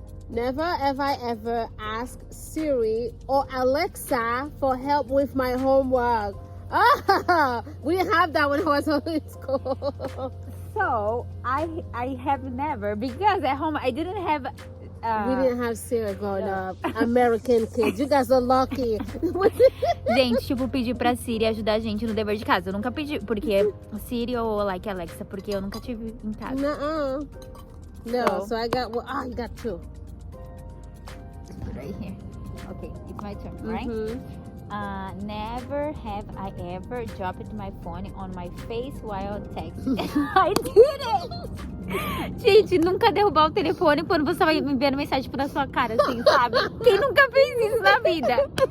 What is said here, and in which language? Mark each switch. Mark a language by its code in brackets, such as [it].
[en] Never have I ever asked Siri or Alexa for help with my homework. Ah, we didn't have that when I was in school. So, I have never, because at home I didn't have... We didn't have Siri growing up. American kids. You guys are lucky. [pt] Gente, tipo, pedir pra Siri ajudar a gente no dever de casa. Eu nunca pedi, porque Siri ou like Alexa, porque eu nunca tive em casa. [en] Nuh-uh. No, so I got, you got two. Right here. Okay, it's my turn, right? Mhm. Never have I ever dropped my phone on my face while texting. I did it! [pt] Gente, nunca derrubar o telefone quando você vai me enviando mensagem tipo, na sua cara, assim, sabe? Quem nunca fez isso na vida?